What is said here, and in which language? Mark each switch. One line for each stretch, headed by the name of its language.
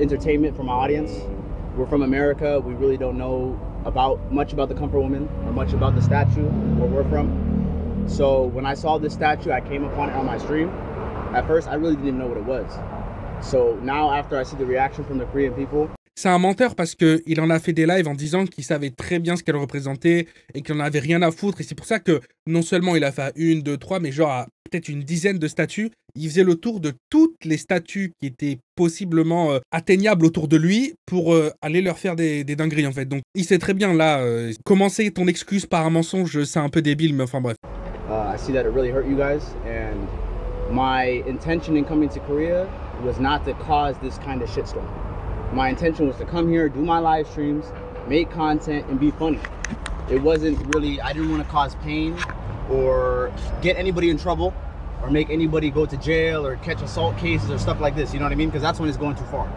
English: entertainment for my audience. We're from America. We really don't know much about the Comfort Woman or much about the statue where we're from. So when I saw this statue, I came upon it on my stream. At first, I really didn't even know what it was. So now after I see the reaction from the Korean people,
French: C'est un menteur parce qu'il en a fait des lives en disant qu'il savait très bien ce qu'elle représentait et qu'il n'en avait rien à foutre. Et c'est pour ça que non seulement il a fait 1, 2, 3, mais genre peut-être une dizaine de statues. Il faisait le tour de toutes les statues qui étaient possiblement atteignables autour de lui pour aller leur faire des dingueries en fait. Donc il sait très bien là, commencer ton excuse par un mensonge, c'est un peu débile, mais enfin bref.
English: I see that it really hurt you guys, and my intention in coming to Korea was not to cause this kind of shitstorm. My intention was to come here, do my live streams, make content, and be funny. It wasn't really, I didn't want to cause pain or get anybody in trouble or make anybody go to jail or catch assault cases or stuff like this, you know what I mean? Because that's when it's going too far.